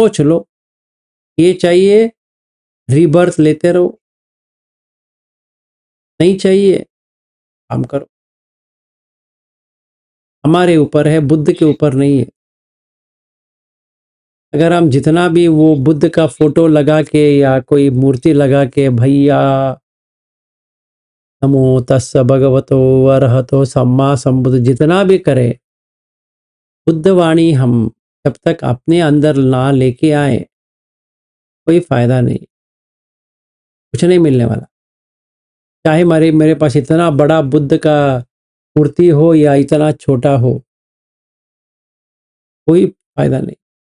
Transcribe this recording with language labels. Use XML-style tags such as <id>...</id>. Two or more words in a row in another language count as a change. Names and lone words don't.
<hi>सोच लो, ये चाहिए रीबर्थ लेते रहो, नहीं चाहिए काम करो, हमारे ऊपर है, बुद्ध के ऊपर नहीं है। अगर हम जितना भी वो बुद्ध का फोटो लगा के या कोई मूर्ति लगा के भैया</hi> <pi>नमो तस्स भगवतो अरहतो सम्मा संबुद्ध</pi> <hi>जितना भी करे, बुद्ध वाणी हम जब तक अपने अंदर ना लेके आए कोई फायदा नहीं, कुछ नहीं मिलने वाला। चाहे मेरे पास इतना बड़ा बुद्ध का मूर्ति हो या इतना छोटा हो, कोई फायदा नहीं।</hi>